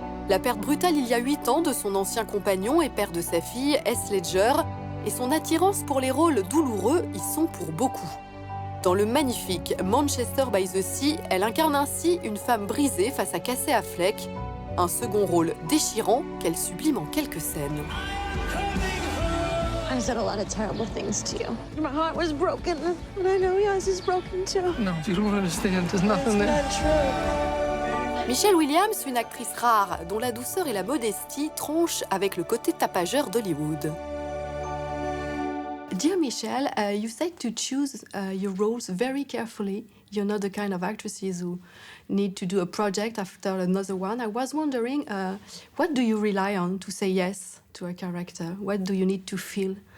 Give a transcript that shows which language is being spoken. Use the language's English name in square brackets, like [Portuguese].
[French] La perte brutale il y a 8 ans de son ancien compagnon et père de sa fille, Heath Ledger, et son attirance pour les rôles douloureux y sont pour beaucoup. Dans le magnifique Manchester by the Sea, elle incarne ainsi une femme brisée face à Casey Affleck, un second rôle déchirant qu'elle sublime en quelques scènes. [English] I've said a lot of terrible things to you. My heart was broken, and I know yours is broken too. No, you don't understand. There's nothing there. That's not true. [French] Michelle Williams, une actrice rare, dont la douceur et la modestie tranchent avec le côté tapageur d'Hollywood. [English] Dear Michelle, you said to choose your roles very carefully. You're not the kind of actresses who need to do a project after another one. I was wondering, what do you rely on to say yes to a character? What do you need to feel?